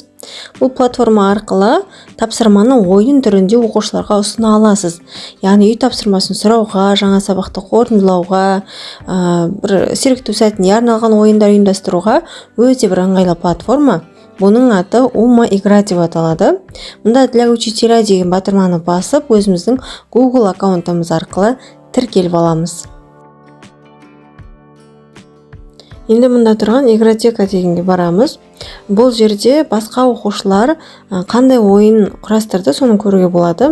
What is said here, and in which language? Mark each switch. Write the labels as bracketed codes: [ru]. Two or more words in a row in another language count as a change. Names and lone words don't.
[kk] Бұл платформа арқылы тапсырманы ойын түрінде оқушыларға ұсына аласыз. Яғни үй тапсырмасын сұрауға, жаңа сабақты қорытындылауға, бір сергіту сәтіне арналған ойындар ұйымдастыруға өте бір ыңғайлы платформа. Бұның аты Ума игра деп аталады. Мұнда [ru] для учителя [kk] деген батырманы басып, өзіміздің Google аккаунтымыз арқылы тіркеліп аламыз. Енді мұнда тұрған игротека дегенге барамыз. Бұл жерде басқа оқушылар қандай ойын құрастырды, соны көруге болады.